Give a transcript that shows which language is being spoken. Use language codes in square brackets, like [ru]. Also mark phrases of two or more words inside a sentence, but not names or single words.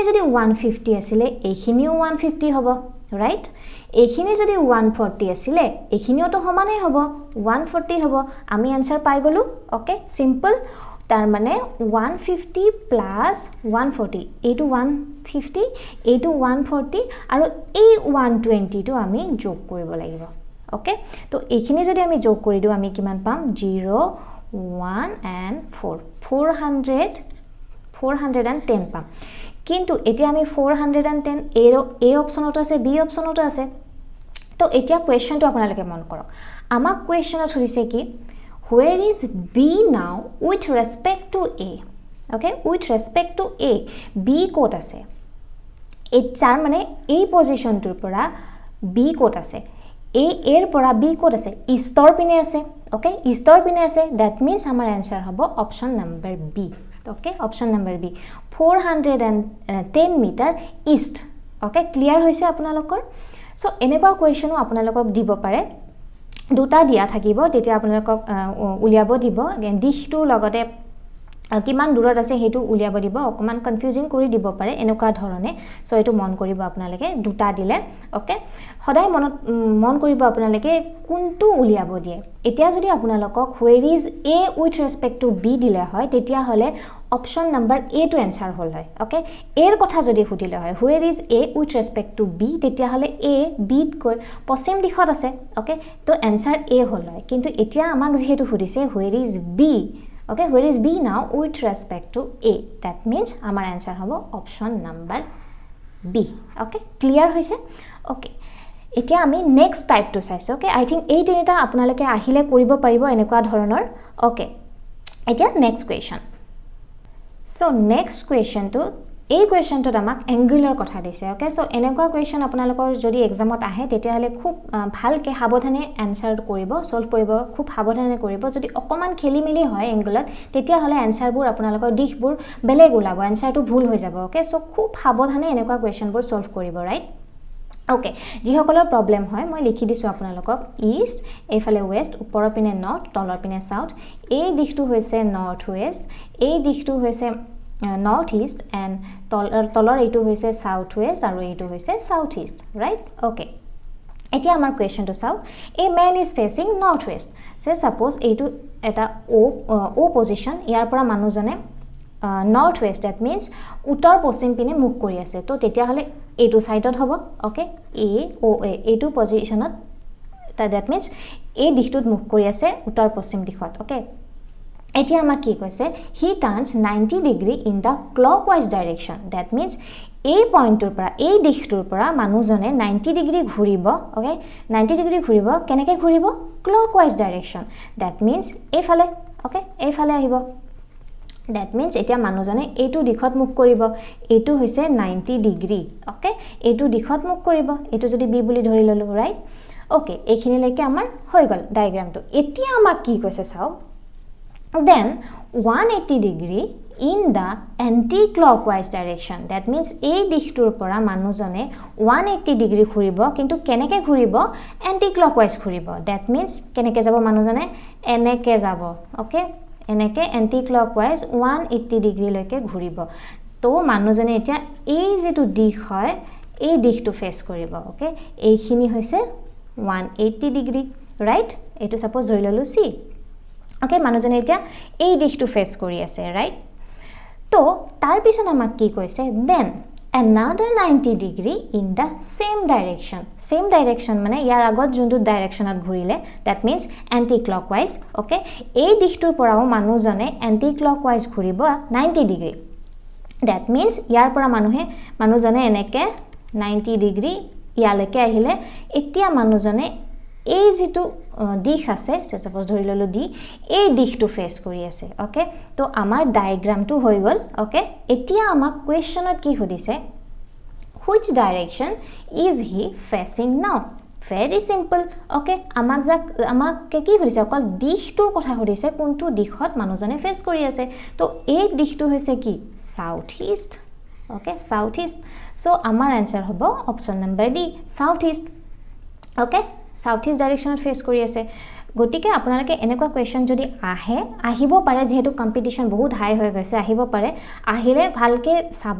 [as] যদি 150 আছিল এইখিনিও 150 হ'ব ৰাইট এইখিনি যদি 140 আছিল এইখিনিও তো সমানে হ'ব 140 হ'ব আমি आंसर পাই গলো [en] okay simple [as] তাৰ মানে 150 প্লাস 140 এইটো 150 এইটো 140 আৰু এই 120 টো আমি যোগ কৰিব লাগিব ওকে তো এইখিনি যদি আমি যোগ কৰি দিও আমি কিমান পাম 0 1 and 410 পাম কিন্তু এতিয়া আমি 410 এ অপচনত আছে বি অপচনত আছে তো এতিয়া কোৱেশ্চনটো আপোনালোকে মন কৰক আমাক কোৱেশ্চনত হৈছে কি [en] where is b now with respect to a okay with respect to a b [as] কোট আছে এটাৰ মানে এই পজিশনটোৰ পৰা b কোট আছে a এৰ পৰা b কোট আছে ইষ্টৰ পিনে আছে okay ইষ্টৰ পিনে আছে [en] that means [as] আমাৰ आंसर হ'ব [en] option number [as] b okay [en] option number [as] b 410 [en] meter east okay clear [as] হৈছে আপোনালোকৰ সো এনেকুৱা কোৱেশ্চনো আপোনালোকক দিব পাৰে দুটা দিয়া থাকিব তেতিয়া আপোনালোকক উলিয়াব দিব দিশটো লগতে কিমান দূৰত আছে হেতু উলিয়াব দিব অকমান কনফিউজিং কৰি দিব পাৰে এনেকুৱা ধৰণে সো এটো মন কৰিব আপোনালোকে দুটা দিলে ওকে সদায় মন কৰিব আপোনালোকে কোনটো উলিয়াব দিয়ে এতিয়া যদি আপোনালোকক [en] where is a with respect to b [as] দিলে হয় তেতিয়া হলে [en] option number a [as] টো आंसर হল হয় ওকে এৰ কথা যদি খুদিলে হয় [en] where is a with respect to b [as] তেতিয়া হলে a b কৈ পশ্চিম দিশত আছে ওকে তো आंसर a হল হয় কিন্তু এতিয়া আমাক যেহেতু খুদিছে [en] where is b okay where is b now with respect to a that means our answer [as] hobo [en] option number b okay clear [as] hoise okay এতিয়া আমি [en] next type [as] to চাইছো [en] okay I think [as] এই তিনিটা আপোনালোকে আহিলে কৰিব পাৰিব এনেকুৱা ধৰণৰ okay এতিয়া [en] next question so next question [as] to এই কোৱেশ্চনটো আমাক এঙ্গুলাৰ কথা দিছে [en] okay so [as] এনেকুৱা কোৱেশ্চন আপোনালোকৰ যদি এক্সামত আহে তেতিয়া হলে খুব ভালকে সাৱধানে आंसर কৰিব সলভ কৰিব খুব সাৱধানে কৰিব যদি অকমান খেলিমেলি হয় এঙ্গুলাত তেতিয়া হলে आंसरবোৰ আপোনালোকৰ দিশবোৰ বেলেগ ওলাব आंसरটো ভুল হৈ যাব [en] okay so [as] খুব সাৱধানে এনেকুৱা কোৱেশ্চনবোৰ সলভ কৰিব [en] right okay [as] যিসকলৰ প্ৰবলেম হয় মই লিখি দিছো আপোনালোকক ইষ্ট এফালে ওয়েস্ট ওপৰৰ পিনে নৰ্থ তলৰ পিনে সাউথ এই দিশটো হৈছে [en] north west [as] এই দিশটো হৈছে [en] north east and [as] তলৰ এইটো হৈছে [en] south west [as] আৰু এইটো হৈছে [en] south east right okay [as] এতিয়া আমাৰ কোৱেশ্চনটো চাও [en] a man is facing north west say suppose [as] এইটো এটা o position ইয়াৰ পৰা মানুহজনে [en] north west that means [as] উত্তৰ পশ্চিম পিনে মুখ কৰি আছে তো তেতিয়া হলে এইটো সাইডত হ'ব okay a o a এইটো পজিশনত [en] that means [as] এই দিশটোত মুখ কৰি আছে উত্তৰ পশ্চিম দিশত okay এতিয়া আমাক কি কৈছে [en] he turns 90 degree in the clockwise direction that means [as] এই পইণ্টৰ পৰা এই দিশটোৰ পৰা মানুহজনে 90 ডিগ্ৰী ঘূৰিব ওকে 90 ডিগ্ৰী ঘূৰিব কেনেকৈ ঘূৰিব [en] clockwise direction that means [as] এইফালে ওকে এইফালে আহিব [en] that means [as] এতিয়া মানুহজনে এইটো দিশত মুখ কৰিব এইটো হৈছে 90 ডিগ্ৰী ওকে এইটো দিশত মুখ কৰিব এইটো যদি b বুলি ধৰি ললো [en] right okay [as] এইখিনিলৈকে আমাৰ হৈ গল ডায়াগ্ৰামটো এতিয়া আমাক কি কৈছে চাও [en] then 180 degree in the anti-clockwise direction. That means [as] এই দিশটোৰ পৰা মানুহজনে 180 ডিগ্ৰী ঘূৰিব কিন্তু কেনেকৈ ঘূৰিব anti-clockwise ঘূৰিব. [en] That means [as] কেনেকৈ যাব মানুহজনে এনেকৈ যাব. ওকে এনেকৈ anti-clockwise 180 ডিগ্ৰীলৈকে ঘূৰিব. তো মানুহজনে এতিয়া এই যেটো দিশ হয় এই দিশটো ফেস কৰিব. ওকে এইখিনি হৈছে 180 [en] degree right. [as] এটো সাপোজ ধৰি ললো সি. ওকে মানুহজনে এতিয়া এই দিশটো ফেস কৰি আছে ৰাইট. তো তাৰ পিছত আমাক কি কৈছে [en] then another 90 degree in the same direction. Same direction [as] মানে ইয়াৰ আগত যোনটো ডাইৰেকশনত ঘূৰিলে [en] that means anti clockwise. [as] ওকে এই দিশটোৰ পৰাও মানুহজনে [en] anti clockwise [as] ঘূৰিব 90 ডিগ্ৰী. [en] that means [as] ইয়াৰ পৰা মানুহজনে এনেকে 90 ডিগ্ৰী ইয়ালৈকে আহিলে এতিয়া মানুহজনে এই যেটো দিশ আছে সাপোজ ধৰি ললো দি এই দিশটো ফেস কৰি আছে. ওকে তো আমাৰ ডায়াগ্ৰামটো হৈ গল. ওকে এতিয়া আমাক কোৱেশ্চনত কি সুধিছে [en] which direction is he facing now? very simple. [as] ওকে আমাক কি সুধিছে অকল দিশটোৰ কথা সুধিছে কোনটো দিশত মানুহজনে ফেস কৰি আছে. তো এই দিশটো হৈছে কি [en] south east. [as] ওকে [en] south east. [as] সো আমাৰ আনসাৰ হ'ব [en] option number D south east. [as] ওকে [en] south east [as] ডাইৰেকশনত ফেস কৰি আছে. গতিকে আপোনালোকে এনেকুৱা কোৱেশ্চন যদি আহিব পাৰে যেহেতু কম্পিটিশন বহুত হাই হৈ গৈছে আহিব পাৰে আহিলে ভালকে চাব.